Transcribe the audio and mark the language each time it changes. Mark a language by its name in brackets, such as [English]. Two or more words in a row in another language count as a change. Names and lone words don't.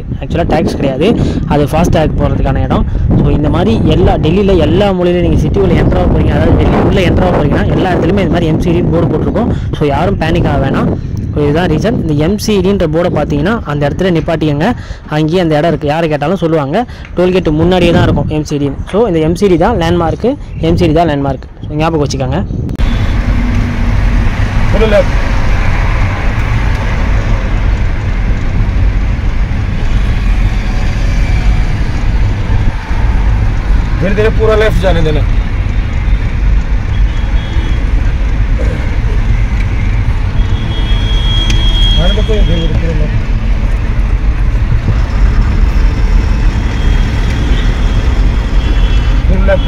[Tamil] ஆக்சுவலாக டேக்ஸ் கிடையாது, அது ஃபாஸ்டேக் போகிறதுக்கான இடம். ஸோ இந்த மாதிரி டெல்லியில் எல்லா மொழியிலையும் நீங்கள் சிட்டி உள்ள என்ட்ராக போகிறீங்க, அதாவது டெல்லி உள்ளே என்ட்ராக போகிறீங்கன்னா எல்லா இடத்துலையுமே இந்த மாதிரி எம்சிடின்னு போர்டு போட்டிருக்கோம். ஸோ யாரும் பேனிக் ஆக வேணாம். ஸோ இதுதான் ரீசன். இந்த எம்சிடின்ற போர்டை பார்த்தீங்கன்னா அந்த இடத்துல நிப்பாட்டிங்க. அங்கேயே அந்த இடம் இருக்குது, யார் கேட்டாலும் சொல்லுவாங்க. டோல்கேட்டு முன்னாடியே தான் இருக்கும் எம்சிடின்னு. ஸோ இந்த எம்சிடி தான் லேண்ட்மார்க்கு, எம்சிடி தான் லேண்ட்மார்க். ஞாபகம் வச்சுக்கோங்க. [Hindi] धीरे धीरे पूरा लेफ्ट जाने देना. आने दो कोई धीरे धीरे पूरा लेफ्ट.